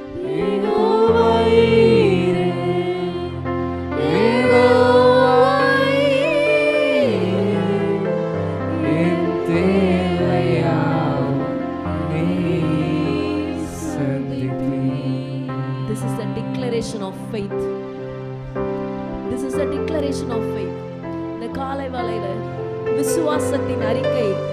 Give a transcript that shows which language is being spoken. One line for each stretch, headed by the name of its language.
Tamil: யெகோவா ஈரே, யெகோவா ஈரே, என் தேவையாவும் நீ சந்திப்பீர்.
English: this is a declaration of faith. This is a declaration of faith.
Tamil: இந்த காலை வேளையில விசுவாசத்தின் அறிக்கை.